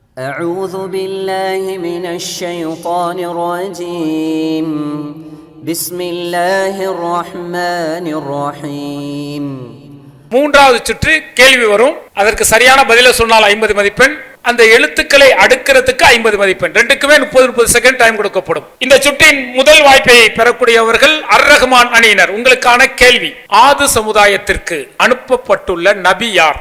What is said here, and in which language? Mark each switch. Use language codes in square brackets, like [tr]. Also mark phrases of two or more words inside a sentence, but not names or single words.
[ar] أعوذ بالله من الشيطان الرجيم بسم الله الرحمن الرحيم. [ta] மூன்றாவது சுற்று கேள்வி வரும். அதற்கு சரியான பதில சொன்னால் 50 மதிப்பெண், அந்த எழுத்துக்களை அடுக்கிறதுக்கு 50 மதிப்பெண். ரெண்டுக்குமே 30 [en] second time [ta] கொடுக்கப்படும். இந்த சுற்றின் முதல் வாய்ப்பை பெறக்கூடியவர்கள் அர்-ரஹ்மான் அணியினர். உங்களுக்கான கேள்வி, ஆது சமுதாயத்திற்கு அனுப்பப்பட்டுள்ள நபி யார்?